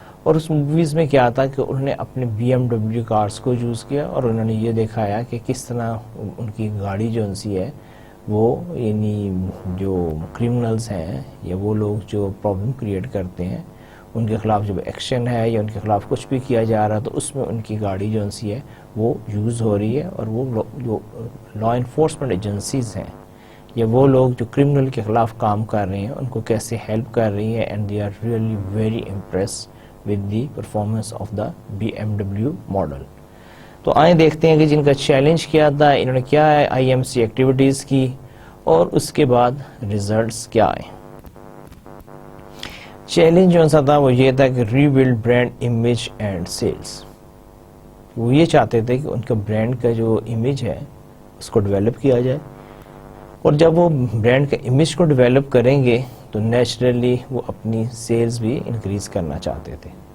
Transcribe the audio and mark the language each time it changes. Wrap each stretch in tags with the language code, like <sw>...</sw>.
<ur>اور اس موویز میں کیا تھا کہ انہوں نے اپنے BMW کارز کو یوز کیا اور انہوں نے یہ دکھایا کہ کس طرح ان کی گاڑی جو ان سی ہے وہ یعنی جو کرمنلز ہیں یا وہ لوگ جو پرابلم کریٹ کرتے ہیں ان کے خلاف جب ایکشن ہے یا ان کے خلاف کچھ بھی کیا جا رہا تو اس میں ان کی گاڑی جو ان سی ہے وہ یوز ہو رہی ہے، اور وہ جو لا انفورسمنٹ ایجنسیز ہیں یا وہ لوگ جو کرمنل کے خلاف کام کر رہے ہیں ان کو کیسے ہیلپ کر رہی ہیں.</ur> <en>And they are really very impress with the performance of the BMW model.</en> <ur>تو آئیں دیکھتے ہیں کہ جن کا چیلنج کیا تھا، انہوں نے کیا ہے IMC ایکٹیویٹیز کی اور اس کے بعد ریزلٹس کیا آئے. چیلنج جو سا تھا وہ یہ تھا کہ</ur> <en>Rebuild brand image and sales.</en> <ur>وہ یہ چاہتے تھے کہ ان کا برانڈ کا جو امیج ہے اس کو ڈیولپ کیا جائے، اور جب وہ برانڈ کا امیج کو ڈیولپ کریں گے تو نیچرلی وہ اپنی سیلز بھی انکریز کرنا چاہتے تھے.</ur>